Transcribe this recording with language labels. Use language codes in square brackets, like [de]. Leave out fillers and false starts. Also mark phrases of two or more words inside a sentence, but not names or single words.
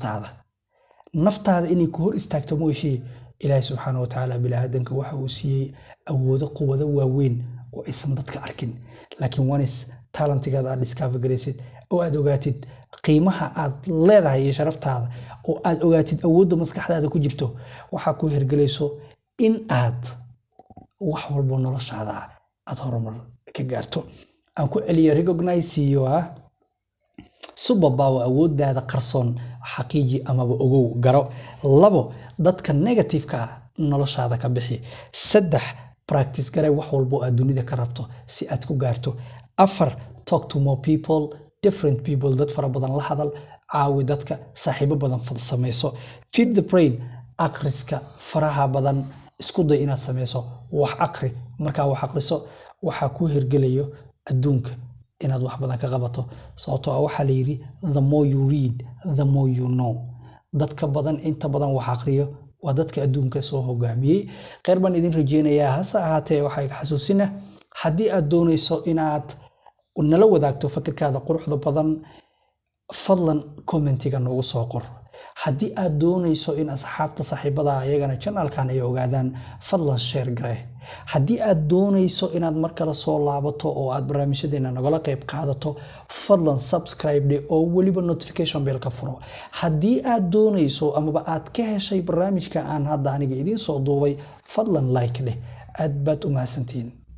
[so] naftaada inay ku hor istaagto mooshii ilaahay subxaanahu wa ta'aala bilaadanka waxa uu siiyay awoodo quwado waaweyn oo aysan dadka arkin laakiin wanis talentigaada aad discover garaysid oo aad ogaatid qiimaha aad leedahay iyo sharaftaada oo aad ogaatid awoodda maskaxdaada ku jirto waxa ku hirgelayso in aad wax walba noloshaada aad horumar ka gaarto aan ku celiyo recognize iyo superpower awooddaada qarsoon xaqiiji ama ogow garo 2 dadka negative-ka noloshaada ka bixi 3 practice garay wax walba aad dunida ka rabto si aad ku gaarto 4 [en] talk to more people different people [so] dad fara badan la hadal caawi dadka saaxiibo badan fadsameyso [en] feed the brain [so] akhriska faraha badan isku day inaad sameyso wax aqri markaa wax aqriso waxaa ku hirgelayo adduunka inaad wax badan ka qabato sababtoo ah waxaa la yidhi [en] the more you read the more you know [so] dadka badan inta badan wax aqriyo waa dadka adduunka soo hogaamiyey khayr baan idin rajeynayaa hase ahaatee waxaa iga xasuusina haddii aad doonayso inaad nala wadaagto fikirkaada quruxda badan fadlan commentiga noogu soo qor haddii aad doonayso in asxaabta saaxiibada ayagana channelkan ay ogaadaan fadlan share garee haddii aad doonayso inaad mar kale soo laabato oo aad barnaamijyadeena nagala qayb qaadato fadlan subscribe dhe oo weliba [en] notification bell [so] ka furo haddii aad doonayso amaba aad ka heshay barnaamijka aan hadda aniga idiin soo duubay fadlan like dheh aad baad u mahadsantihiin